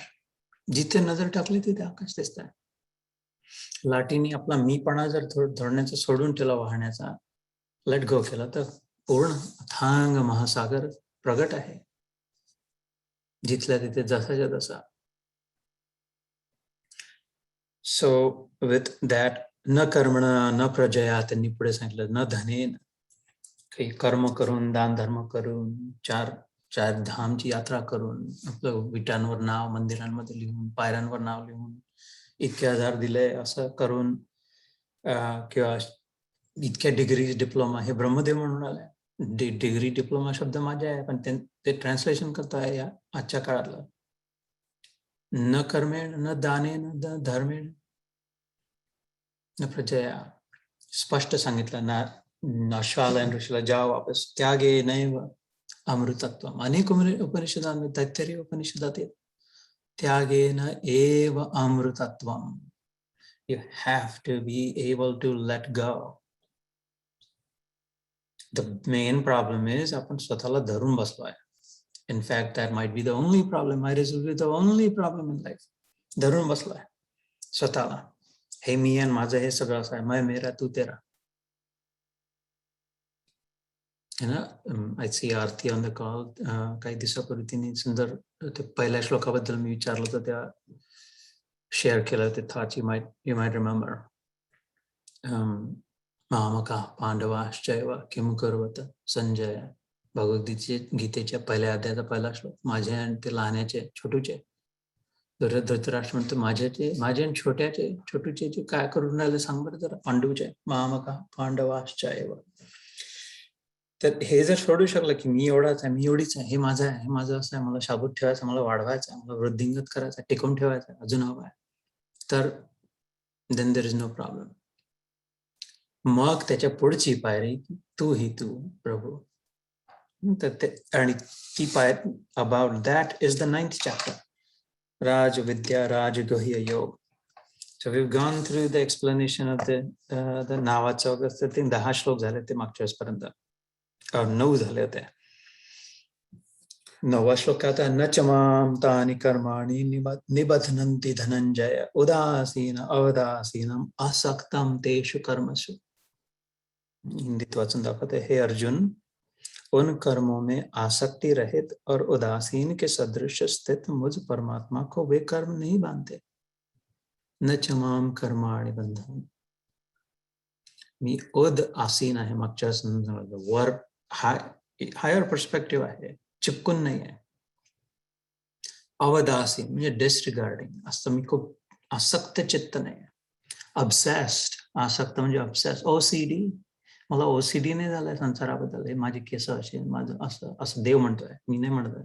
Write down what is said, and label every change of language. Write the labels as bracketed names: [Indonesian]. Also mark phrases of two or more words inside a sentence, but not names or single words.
[Marathi] जिथे नजर टाकली तिथे आकाश दिसत आहे. लाटीने आपला मीपणा जर धरण्याचा सोडून ठेवला, वाहण्याचा [English] let go [Marathi] केला, तर पूर्ण अथांग महासागर प्रगट आहे, जिथल्या तिथे जसाच्या तसा. [English] so with that [Sanskrit] न कर्मणा न प्रजया, [Marathi] त्यांनी पुढे सांगितलं, [Sanskrit] न धनेन, [Marathi] काही कर्म करून, दान धर्म करून, चार धामची यात्रा करून, आपलं विटांवर नाव मंदिरांमध्ये लिहून, पायऱ्यांवर नाव लिहून, इतके हजार दिले असं करून, किंवा इतक्या [English] degree diploma, [Marathi] हे ब्रह्मदेव म्हणून आलाय. [English] degree diploma [Marathi] शब्द माझे आहे, पण ते ट्रान्सलेशन करताय या आजच्या काळातलं. [Sanskrit] न कर्मेण न दानेन न धर्मेण न प्रजया, [Marathi] स्पष्ट सांगितलं ना. अश्वालयन ऋषीला जा वापस, [Sanskrit] त्यागे नैव अमृतत्वम. [Marathi] अनेक उपनिषदांमध्ये, तैत्तरीय उपनिषदात येत, [Sanskrit] त्यागेन एव अमृतत्वम. [English] You have to be able to let go. The main problem is [Marathi] आपण स्वतःला धरून बसलोय. [English] In fact, that might be the only problem. Might as well be the only problem in life. [Marathi] धरून बसलोय स्वतःला. हे मी आणि माझं हे सगळं असं आहे, [Hindi] मैं मेरा तू तेरा. [English] I see आरती on the call. [Marathi] काही दिवसापूर्वी तिने सुंदर ते पहिल्या श्लोकाबद्दल मी विचारलं होतं, त्या शेअर केलं ते [English] thoughts you might remember. [Sanskrit] मामका पांडवाश्चैव किम कुर्वत संजय. [Marathi] भगवद्गीतेच्या पहिल्या अध्यायाचा पहिला श्लोक. माझे आणि ते लहानाचे छोटूचे, धृतराष्ट्र म्हणतो, माझे आणि छोटूचे जे काय करून राहिले सांग बरं जरा. पांडूचे, [Sanskrit] मामका पांडवाश्चैव. [Marathi] तर हे जर सोडू शकलं की मी एवढाच आहे, मी एवढीच आहे, हे माझं आहे, हे माझं असं आहे, मला शाबूत ठेवायचं, मला वाढवायचं आहे, मला वृद्धिंगत करायचं, टिकून ठेवायचं, अजून हवं आहे, तर [English] then there is no problem. [Marathi] मग त्याच्या पुढची पायरी, तू ही तू प्रभू. आणि ती पायरी, [English] About that is the 9th chapter. Raj Vidya Raj Guhya Yoga. So we've gone through the explanation of the [Marathi] नावाचं वगैरे. ते 10 श्लोक झाले ते मागच्या वेळेसपर्यंत, 9 झाले होते. 9वा श्लोक काय होता, [Sanskrit] न च मां तानि कर्माणि निबध्नन्ति धनंजय उदासीन अवदासीनम असक्तम तेषु कर्मसु. [Marathi] हिंदीत वाचून दाखवते, [Hindi] हे अर्जुन, उन कर्मों में आसक्ति रहित और उदासीन के सदृश स्थित मुझ परमात्मा को वे कर्म नहीं बांधते. [Sanskrit] न च मां कर्माणि बंधन. [Marathi] मी उदासीन आहे, मागच्या वर [English] higher perspective [Marathi] आहे, चिपकून नाही आहे. अवदासीन म्हणजे डिसरिगार्डिंग असतं, मी खूप आसक्त चित्त नाही. ऑब्सेस्ड, आसक्त म्हणजे ऑब्सेस. ओसीडी, मला ओसीडी नाही झालाय संसाराबद्दल, हे माझे केस असे, माझं असं देव म्हणतोय, मी नाही म्हणतोय.